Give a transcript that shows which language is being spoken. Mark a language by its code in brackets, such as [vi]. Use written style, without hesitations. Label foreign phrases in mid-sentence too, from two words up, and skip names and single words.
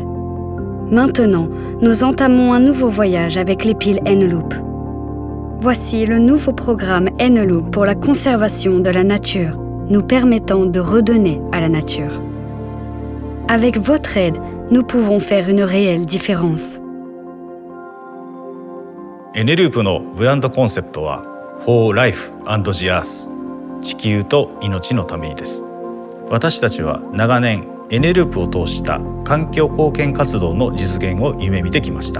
[fr] Maintenant, nous entamons un nouveau voyage avec les piles Eneloop. Voici le nouveau programme Eneloop pour la conservation de la nature, nous permettant de redonner à la nature. Avec votre aide, nous pouvons faire une réelle différence. [ja] エネループのブランドコンセプトは [en] For Life and the Earth [ja] 地球と命のためにです。私たちは長年エネループを通した環境貢献活動の実現を夢見てきました。